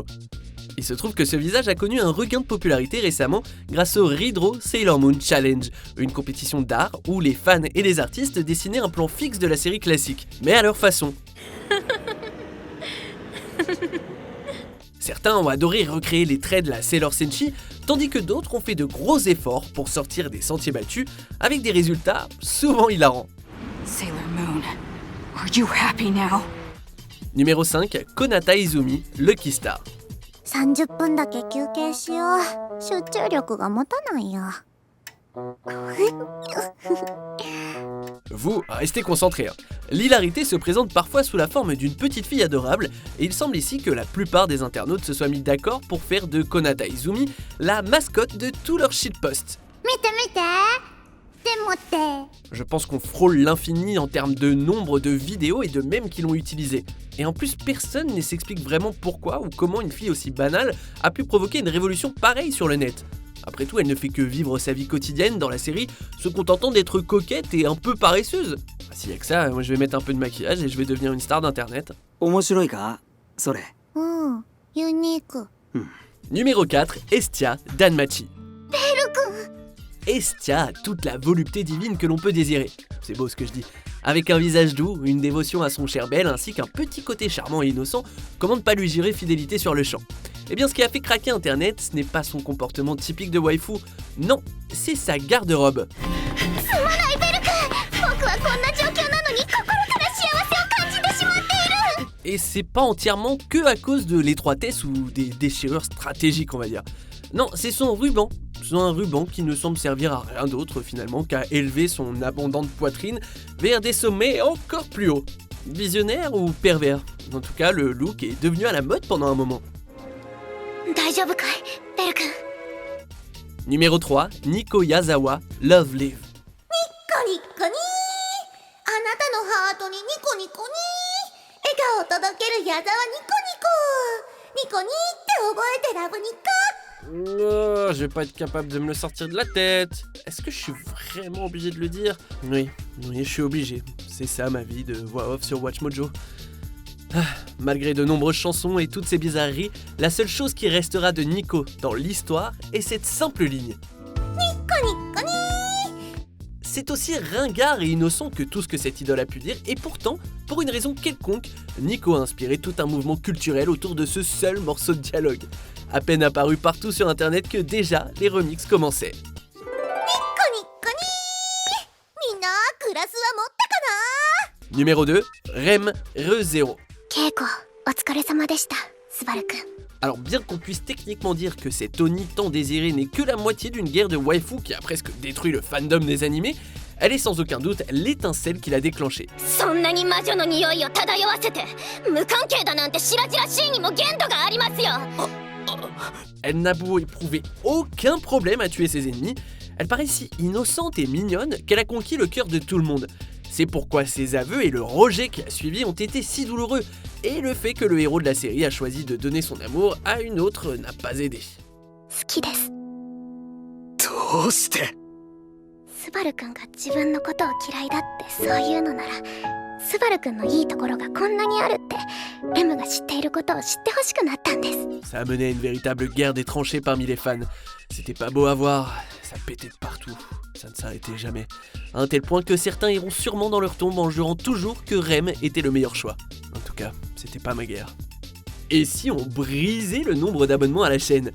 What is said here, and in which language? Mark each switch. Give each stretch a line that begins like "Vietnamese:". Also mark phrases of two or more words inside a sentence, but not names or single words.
French: Il se trouve que ce visage a connu un regain de popularité récemment grâce au Ridro Sailor Moon Challenge, une compétition d'art où les fans et les artistes dessinaient un plan fixe de la série classique, mais à leur façon. Certains ont adoré recréer les traits de la Sailor Senshi, tandis que d'autres ont fait de gros efforts pour sortir des sentiers battus avec des résultats souvent hilarants.
English: Sailor Moon, are you happy now?
French: Numéro 5, Konata Izumi, Lucky Star.
Japanese: 30 分だけ休憩しよう。集中力が持たないよ。
French: Vous, restez concentrés. L'hilarité se présente parfois sous la forme d'une petite fille adorable, et il semble ici que la plupart des internautes se soient mis d'accord pour faire de Konata Izumi la mascotte de tous leurs shitposts.
Japanese: 見て見て。 点持って。
French: Je pense qu'on frôle l'infini en termes de nombre de vidéos et de mèmes qui l'ont utilisé. Et en plus, personne ne s'explique vraiment pourquoi ou comment une fille aussi banale a pu provoquer une révolution pareille sur le net. Après tout, elle ne fait que vivre sa vie quotidienne dans la série, se contentant d'être coquette et un peu paresseuse. S'il y a que ça, moi je vais mettre un peu de maquillage et je vais devenir une star d'internet.
Japanese: 面白いかそれ。うん、ユニーク。
French: Numéro 4, Estia d'Anmachi. Estia a toute la volupté divine que l'on peut désirer. C'est beau ce que je dis. Avec un visage doux, une dévotion à son cher belle ainsi qu'un petit côté charmant et innocent, comment ne pas lui jurer fidélité sur le champ? Eh bien ce qui a fait craquer internet, ce n'est pas son comportement typique de waifu, non, c'est sa garde-robe.
Japanese: すまないベル君、僕はこんな状況なのに心から幸せを感じてしまっている。
French: Et c'est pas entièrement que à cause de l'étroitesse ou des déchirures stratégiques on va dire. Non, c'est son ruban. C'est un ruban qui ne semble servir à rien d'autre finalement qu'à élever son abondante poitrine vers des sommets encore plus hauts. Visionnaire ou pervers? En tout cas, le look est devenu à la mode pendant un moment.
Japanese: 大丈夫かい、ベル君。
French: Numéro 3, Nico Yazawa, Love Live.
Japanese: コニッコニー、あなたのハートにニコニコニー、笑顔を届ける矢沢ニコニコ、ニコニーって覚えてラブニコ。
French: Oh, je vais pas être capable de me le sortir de la tête. Est-ce que je suis vraiment obligé de le dire? Oui, je suis obligé. C'est ça ma vie de voix off sur WatchMojo. Malgré de nombreuses chansons et toutes ces bizarreries, la seule chose qui restera de Nico dans l'histoire est cette simple ligne. C'est aussi ringard et innocent que tout ce que cette idole a pu dire, et pourtant, pour une raison quelconque, Nico a inspiré tout un mouvement culturel autour de ce seul morceau de dialogue. À peine apparu partout sur internet que déjà les remixes commençaient. Numéro 2, Rem Re0.
Japanese: 稽古お疲れ様でした、スバル君。
French: Alors bien qu'on puisse techniquement dire que cet Oni tant désiré n'est que la moitié d'une guerre de waifu qui a presque détruit le fandom des animés, elle est sans aucun doute l'étincelle qui l'a déclenchée.
Japanese: そんなに魔女の匂いを漂わせて、無関係だなんて白々しいにも限度がありますよ。
French: Elle n'a beau éprouver aucun problème à tuer ses ennemis, elle paraît si innocente et mignonne qu'elle a conquis le cœur de tout le monde. C'est pourquoi ses aveux et le rejet qui a suivi ont été si douloureux, et le fait que le héros de la série a choisi de donner son amour à une autre n'a pas aidé.
Japanese: 好きです。どうして？スバル君が自分のことを嫌いだってそういうのなら、スバル君のいいところがこんなにあるってレムが知っていることを知ってほしくなったんです。
French: Ça a mené à une véritable guerre des tranchées parmi les fans. C'était pas beau à voir, ça pétait de partout, ça ne s'arrêtait jamais. À un tel point que certains iront sûrement dans leur tombe en jurant toujours que Rem était le meilleur choix. En tout cas, c'était pas ma guerre. Et si on brisait le nombre d'abonnements à la chaîne?